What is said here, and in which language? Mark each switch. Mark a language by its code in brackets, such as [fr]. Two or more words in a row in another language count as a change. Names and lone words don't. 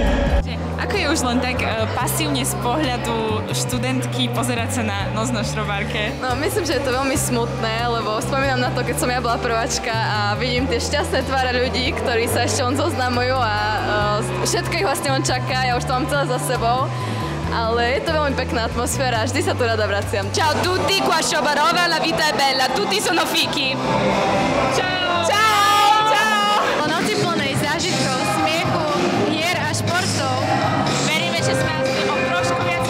[sk] Ako je už len tak pasívne z pohľadu študentky pozerať sa na noc na Šrobárke? No, myslím, že je to veľmi smutné, lebo spomínam na to, keď som ja bola prváčka a vidím tie šťastné tváre ľudí, ktorí sa ešte len zoznamujú a všetko ich vlastne len čaká, ja už to mám celé za sebou. Ale je to veľmi pekná atmosféra, vždy sa tu rada vraciam. [it] Ciao tutti, qua Šrobarova, la vita è bella, tutti sono fichi. Ciao! Ciao! Ciao! [sk] Po noci plnej zážitkov, smiechu, hier a športov. Veríme, že sme aspoň trošku